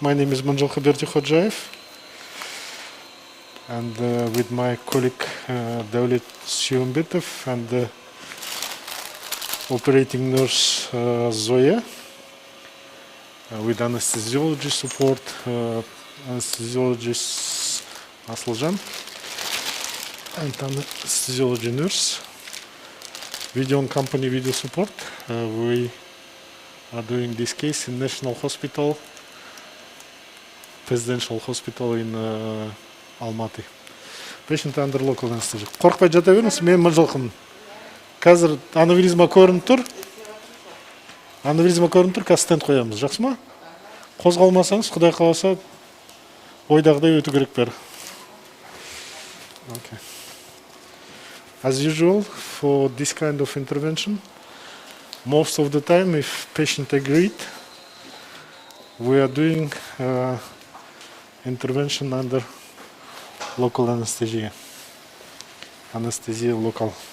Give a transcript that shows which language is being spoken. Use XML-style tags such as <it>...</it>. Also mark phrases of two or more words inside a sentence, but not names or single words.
<en>My name is Mynzhylky Berdikhojayev, and with my colleague Dawlet and the operating nurse Zoya, with anesthesiology support, anesthesiologist Asıljan, and anesthesiology nurse. Video and company video support. We are doing this case in National Hospital, Presidential Hospital in Almaty. Patient under local anesthesia.</en> <kk>Қорқпай жата беріңіз, мен Mynzhylkymын. Қазір аневризма көрініп тұр. Қазір стенд қоямыз, жақсы ма? Қозғалмасаңыз, Құдай қаласа, ойдағыдай өту керек бәрі.</kk> <en>Okay. As usual, for this kind of intervention, most of the time, if patient agreed, we are doing intervention under local anesthesia, anesthesia local.</en>